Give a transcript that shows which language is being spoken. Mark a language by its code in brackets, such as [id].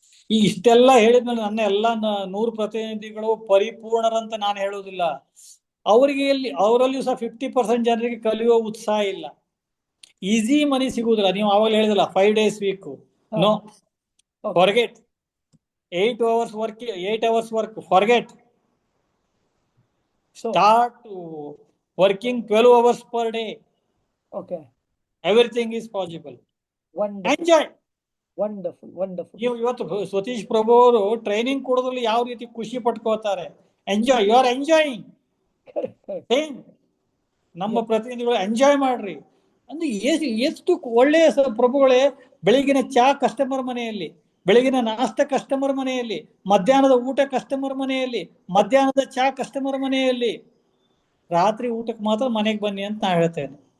[kn] ಈ ಇಷ್ಟೆಲ್ಲ ಹೇಳಿದ್ಮೇಲೆ ನನ್ನ ಎಲ್ಲ 100 ಪ್ರತಿನಿಧಿಗಳು ಪರಿಪೂರ್ಣರಂತ ನಾನು ಹೇಳುವುದಿಲ್ಲ. ಅವರಲ್ಲಿಯೂ ಸಹ 50% ಜನರಿಗೆ ಕಲಿಯುವ ಉತ್ಸಾಹ ಇಲ್ಲ. ಈಸಿ ಮನಿ ಸಿಗುವುದಿಲ್ಲ. ನೀವು ಅವಾಗ ಹೇಳಿದಲ್ಲ 5 days weak, [en] No, forget. 8 hours work, forget. Start working 12 hours per day. Okay. Everything is possible. Wonderful. Enjoy. Wonderful. [kn] ನೀವು ಇವತ್ತು ಸತೀಶ್ ಪ್ರಭು ಅವರು ಟ್ರೈನಿಂಗ್ ಕೊಡೋದ್ರಲ್ಲಿ ಯಾವ ರೀತಿ ಖುಷಿ ಪಟ್ಕೋತಾರೆ. [en] Enjoy, you are enjoying. [kn] Same ನಮ್ಮ ಪ್ರತಿನಿಧಿಗಳು ಎಂಜಾಯ್ ಮಾಡ್ರಿ ಅಂದ್ರೆ ಎಷ್ಟು ಒಳ್ಳೆಯ ಪ್ರಭುಗಳೇ. ಬೆಳಿಗಿನ ಚಾ ಕಸ್ಟಮರ್ ಮನೆಯಲ್ಲಿ, ಬೆಳಗಿನ ನಾಷ್ಟ ಕಸ್ಟಮರ್ ಮನೆಯಲ್ಲಿ, ಮಧ್ಯಾಹ್ನದ ಊಟ ಕಸ್ಟಮರ್ ಮನೆಯಲ್ಲಿ, ಮಧ್ಯಾಹ್ನದ ಚಾ ಕಸ್ಟಮರ್ ಮನೆಯಲ್ಲಿ, ರಾತ್ರಿ ಊಟಕ್ಕೆ ಮಾತ್ರ ಮನೆಗೆ ಬನ್ನಿ ಅಂತ ನಾ ಹೇಳ್ತೇನೆ.